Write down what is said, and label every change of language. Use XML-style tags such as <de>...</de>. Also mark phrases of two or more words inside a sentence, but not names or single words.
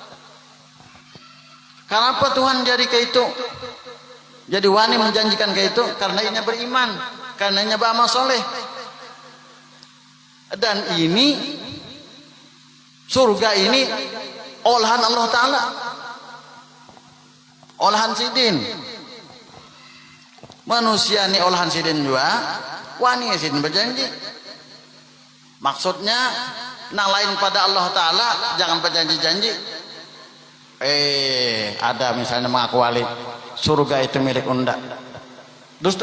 <bjn>Kenapa Tuhan jadi kayak itu, jadi wani menjanjikan kayak itu?</bjn> <id>Karena ini beriman, karena ini beramal soleh. Dan ini surga ini olahan Allah Ta'ala,</id> <bjn>olahan sidin. Manusia ini olahan sidin juga, wani sidin berjanji. Maksudnya nah lain pada Allah Ta'ala, jangan berjanji-janji. Ada misalnya mengaku wali surga itu milik unda, dusta.</bjn>